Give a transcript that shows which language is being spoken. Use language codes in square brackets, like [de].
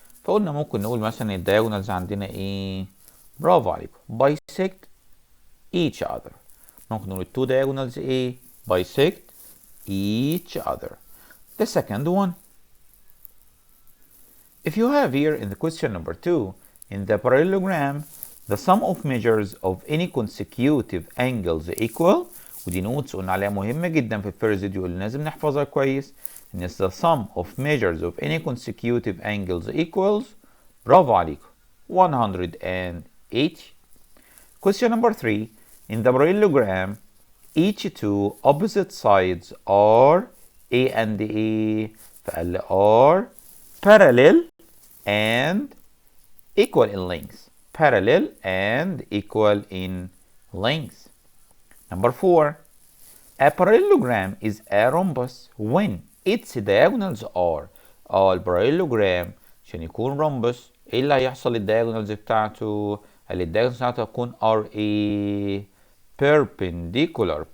[ar] فقلنا ممكن نقول مثلا الدياجونالز عندنا ايه؟ برافو عليكم [en] bisect each other. [ar] ممكن نقول [en] two diagonals ايه؟ bisect each other. The second one, if you have here in the question number 2, in the parallelogram, the sum of measures of any consecutive angles equal. [ar] ودي نوتس قلنا عليها مهمة جدا في الفيرست فيديو اللي لازم نحفظها كويس. [en] ان the sum of measures of any consecutive angles equals. [ar] برافو عليكم 180. [en] Question number 3, in the parallelogram, each two opposite sides are A and A. فقال are parallel and equal in length. Parallel and equal in length. Number 4. A parallelogram is a rhombus when its diagonals are. [ar] الباراليلوجرام عشان يكون rhombus ايه اللي هيحصل للدياجونالز بتاعته؟ قال لي الدياجونالز بتاعته هتكون [en] are a perpendicular.